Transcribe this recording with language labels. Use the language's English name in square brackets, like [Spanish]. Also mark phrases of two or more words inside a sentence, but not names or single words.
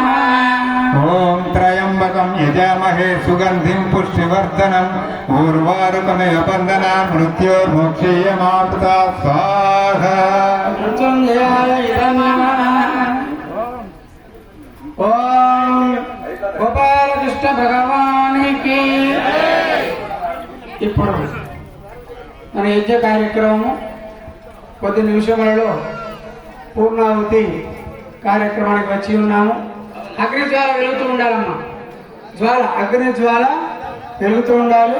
[Sanskrit] ओम त्र्यंबकं यजामहे सुगंधिं पुष्टिवर्धनम् ऊर्वारुकमिव बन्धनान् मृत्युर्मुक्षीयमामृतात् स्वाहा। मृत्युंजयाय नमः। [Hindi] ओम गोपाल कृष्ण भगवान की। [Telugu] ఇప్పుడు మన యజ్ఞ కార్యక్రమం కొద్ది నిమిషములలో పూర్ణాహుతి కార్యక్రమానికి వచ్చి ఉన్నాము. అగ్ని జ్వాల వెలుగుతూ ఉండాలమ్మా. అగ్ని జ్వాల వెలుగుతూ ఉండాలి.